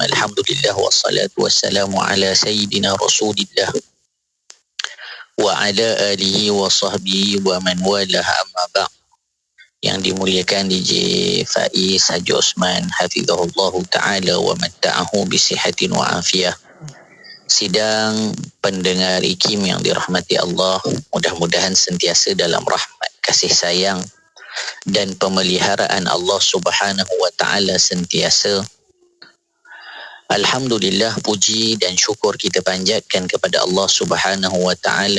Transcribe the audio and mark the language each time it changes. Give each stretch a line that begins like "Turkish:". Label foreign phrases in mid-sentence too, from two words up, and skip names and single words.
Arabic: الحمد لله والصلاة والسلام على سيدنا رسول الله وعلى آله وصحبه ومن والاه أما بعد.
Malay: Yang dimuliakan DJ Faiz Haji Osman
Arabic: حفظه الله تعالى ومتعه بصحة وعافية.
Malay: Sidang pendengar IKIM yang dirahmati Allah, mudah-mudahan sentiasa dalam rahmat, kasih sayang dan pemeliharaan Allah
Arabic: سبحانه وتعالى
Malay: sentiasa. Alhamdulillah, puji dan syukur kita panjatkan kepada Allah
Arabic: سبحانه وتعالى.